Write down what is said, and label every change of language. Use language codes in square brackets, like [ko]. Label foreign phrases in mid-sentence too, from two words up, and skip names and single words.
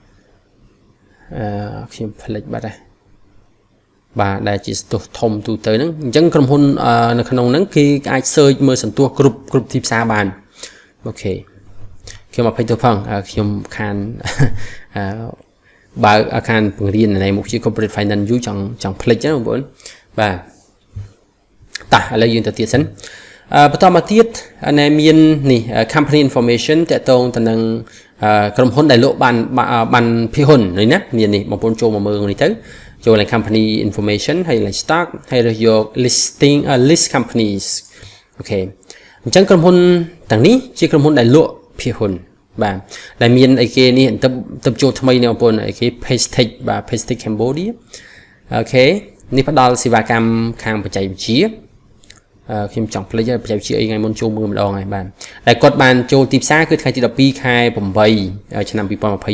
[km] ខ្ញុំផ្លេចបាត់ហើយបាទដែលជាសន្ទុះធំទូទៅហ្នឹងអញ្ចឹងក្រុមហ៊ុននៅក្នុងហ្នឹងគេអាច search មើលសន្ទុះគ្រប់ទីផ្សារបានអូខេខ្ញុំមកពេញទៅផងខ្ញុំខាន បើអាខានពង្រៀននៅមុខជា [en] corporate finance [km] យូរចង់ផ្លេចណាបងប្អូនបាទតោះឥឡូវយើងទៅទៀតសិនបន្តមកទៀតនៅមាននេះ [en] company information [km] តកតងទៅនឹងក្រុមហ៊ុនដែលលក់បានភាគហ៊ុននេះណាមាននេះបងប្អូនចូលមកមើលនេះទៅចូលឡើង [en] company information [km] ហើយ ឡើង stock ហើយរើសយក [en] listing list companies [km] អូខេអញ្ចឹងក្រុមហ៊ុនទាំងនេះជាក្រុមហ៊ុនដែលលក់ភាគហ៊ុនបាទដែលមានអីគេនេះទៅចូលថ្មីនេះបងប្អូនអីគេ Pastech បាទ Pastech Cambodia អូ ខេនេះផ្ដល់សេវាកម្មខាងបច្ចេកវិទ្យាខ្ញុំចង់ផ្លេចបច្ចេកវិទ្យាអីថ្ងៃមុនចូលមើលម្ដងហើយបាទដែលគាត់បានចូលទីផ្សារគឺថ្ងៃទី12ខែ8ឆ្នាំ2020